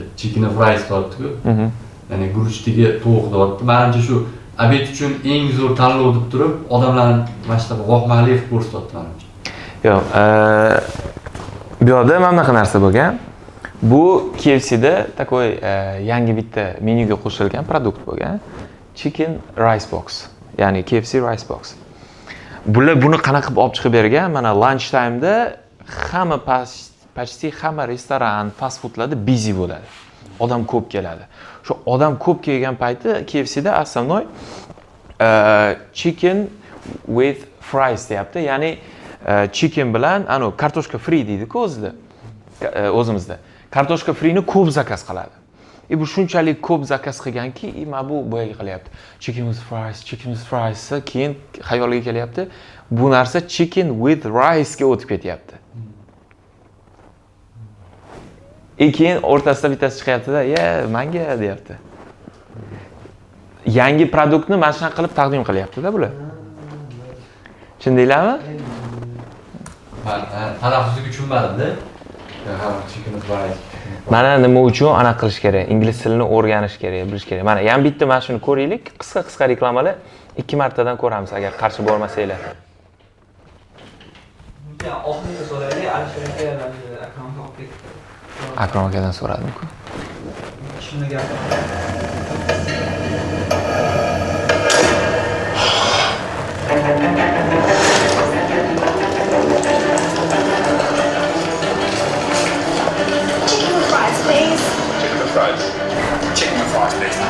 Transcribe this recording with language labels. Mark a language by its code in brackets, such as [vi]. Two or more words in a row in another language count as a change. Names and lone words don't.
[en] Chicken fries [uz] deyapti-ku. Ya'ni guruchdagi tovuq deyapti. Menimcha shu obed uchun eng zo'r tanlov deb turib, odamlarni mana shu voqmali qilib ko'rsatyapti menimcha. Yo'q, bu yerda mana bunaqa narsa bo'lgan. Bu KFC'da takoy yangi bitta menyuga qo'shilgan produkt bo'lgan. [en] Chicken rice box. Ya'ni KFC rice box. [uz] Bular buni qanaqa qilib olib chiqib bergan? Mana [en] lunch time'da [uz] hamma почти hamma restoran, [en] fast foodlarda [uz] busy bo'ladi. Odam ko'p keladi. Shu odam ko'p kelgan payti KFC'da основной [en] chicken with fries [uz] deyapti. Ya'ni chicken bilan kartoshka free deydi-ku o'zimizda. Kartoshka freeni ko'p zakaz qiladi. Bu shunchalik ko'p zakaz qilganki, mana bu boyaga qilyapti. [en] Chicken with fries, [uz] keyin xayoliga kelyapti. Bu narsa [en] chicken with rice [uz] ga o'tib ketyapti. Keyin o'rtasida bittasi chiqyapti-da, menga deyapti. Yangi produktni mana shunaqa qilib taqdim qilyapti-da bular. Tushundinglarmi? Men talaffuziga tushunmadim-da. [en] Chicken fries. [uz] Mana nima uchun ana qilish kerak? Ingliz tilini o'rganish kerak, bilish kerak. Mana yana bitta mana shuni ko'raylik. Qisqa reklamalar 2 martadan ko'ramiz agar qarshi bo'lmasanglar. Oxirida so'raylik, Alisher aka akromga olib ketdi. Akrom akadan so'radim-ku. Shuni gapirdi. [en] Chicken with fries, please. Chicken with fries. Chicken with fries, please, mate.